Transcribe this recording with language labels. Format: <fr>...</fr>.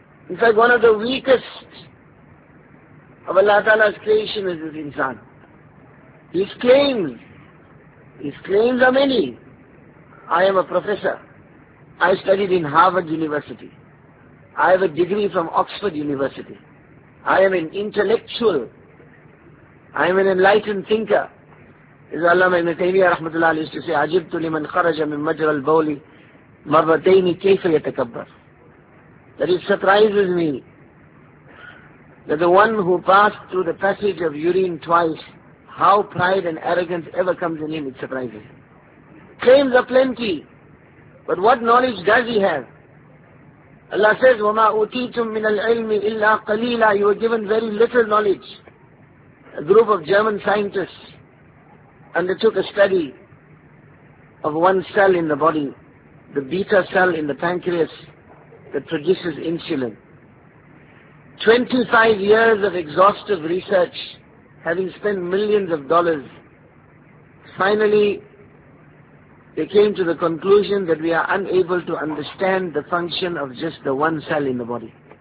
<en>In fact, one of the weakest of Allah Ta'ala's creation is this insan. His claims are many. I am a professor. I studied in Harvard University. I have a degree from Oxford University. I am an intellectual. I am an enlightened thinker. As Allama Ibn Taymiyyah rahmatullah used to say,</en> <ar>عَجِبْتُ لِمَنْ خَرَجَ مِنْ مَجْرَ الْبَوْلِ مَرَّتَيْنِ كَيْفَ يَتَكَبَّرُ.</ar> <en>That it surprises me that the one who passed through the passage of urine twice, how pride and arrogance ever comes in him, it surprises him. Claims are plenty, but what knowledge does he have? Allah says,</en> <ar>وَمَا أُوتِيتُم مِّنَ الْعِلْمِ إِلَّا قَلِيلًا.</ar> <en>You were given very little knowledge. A group of German scientists undertook a study of one cell in the body, the beta cell in the pancreas that produces insulin. 25 years of exhaustive research, having spent millions of dollars, finally they came to the conclusion that we are unable to understand the function of just the one cell in the body.</en>